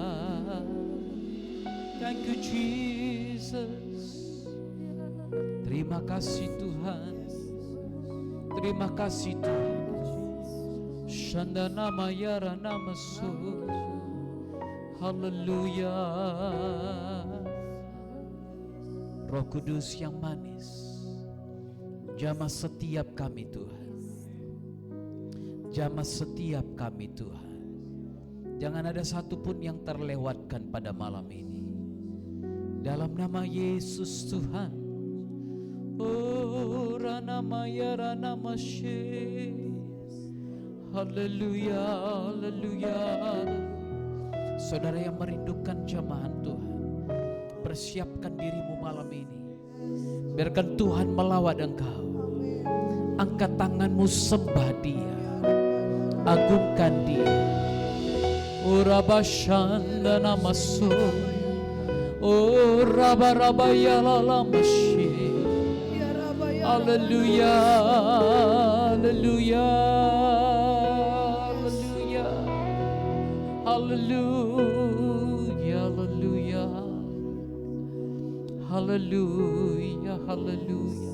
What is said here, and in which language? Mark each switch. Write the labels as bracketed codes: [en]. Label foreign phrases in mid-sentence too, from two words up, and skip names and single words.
[en] Thank you Jesus. [id] Terima kasih Tuhan. Terima kasih Tuhan. Shandana mayara namasu. Haleluya. Roh Kudus yang manis, jamah setiap kami Tuhan. Jamah setiap kami Tuhan. Jangan ada satupun yang terlewatkan pada malam ini. Dalam nama Yesus Tuhan. Oh rana maya rana masye. Haleluya, haleluya. Saudara yang merindukan jamahan Tuhan, persiapkan dirimu malam ini. Biarkan Tuhan melawat engkau. Angkat tanganmu, sembah Dia, agungkan Dia. Urabashanda namasu. Uraba ya la masyi. Haleluya, haleluya, haleluya, haleluya, haleluya, haleluya, haleluya.